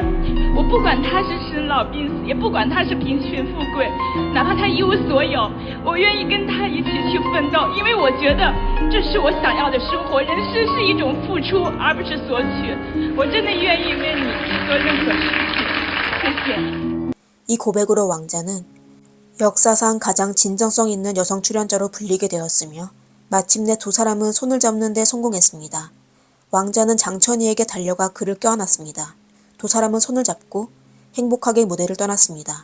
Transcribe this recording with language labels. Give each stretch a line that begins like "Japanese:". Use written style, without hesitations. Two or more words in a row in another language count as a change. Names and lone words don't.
Chinese: 我不管他是生老病死，也不管他是贫穷富贵，哪怕他一无所有，我愿意跟他一起去奋斗，因为我觉得这是我想要的生活。人生是一种付出，而不是索取。我真的愿意为你做任何事情。谢谢。
Korean: 이 고백으로 왕자는 역사상 가장 진정성 있는 여성 출연자로 불리게 되었으며 마침내 두 사람은 손을 잡는 데 성공했습니다. 왕자는 장천희에게 달려가 그를 껴안았습니다. 두 사람은 손을 잡고 행복하게 무대를 떠났습니다.